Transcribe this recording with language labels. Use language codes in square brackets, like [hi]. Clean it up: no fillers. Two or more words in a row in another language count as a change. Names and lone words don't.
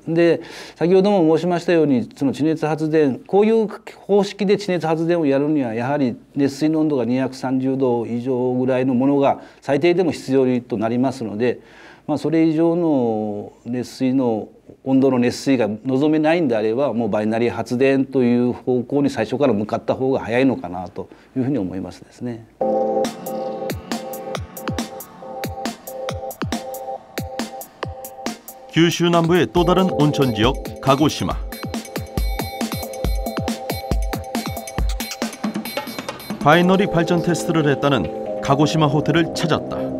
[ja] で、先ほども申しましたようにその地熱発電こういう方式で地熱発電をやるにはやはり熱水の温度が230度以上ぐらいのものが最低でも必要となりますので、それ以上の熱水の温度の熱水が望めないんであればもうバイナリー発電という方向に最初から向かった方が早いのかなというふうに思いますですね。 [ko] 규슈 남부의 또 다른 온천 지역 가고시마. 바이너리 발전 테스트를 했다는 가고시마 호텔을 찾았다.